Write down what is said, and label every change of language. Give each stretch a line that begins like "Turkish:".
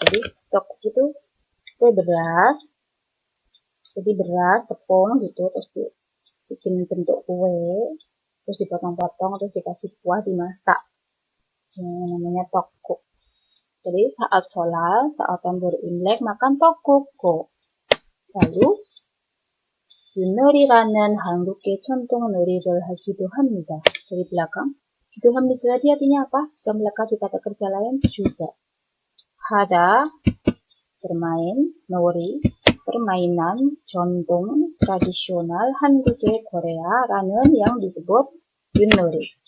Indonesian: Jadi 떡국 itu kue beras. Jadi beras tepung gitu terus bikin bentuk kue terus dipotong-potong terus dikasih kuah dimasak. Yang namanya 떡국. Jadi saat sholat, saat tahun baru Imlek makan 떡국.
Korean: lalu 윷놀이라는 한국의 전통 놀이를 하기도 합니다.
Indonesian: Dari belakang 기도 합니다 tadi artinya apa? Sudah melekat di kata kerja lain juga. 하다 bermain, 놀이 permainan 전통 tradisional 한국의 Korea라는 yang disebut 윷놀이.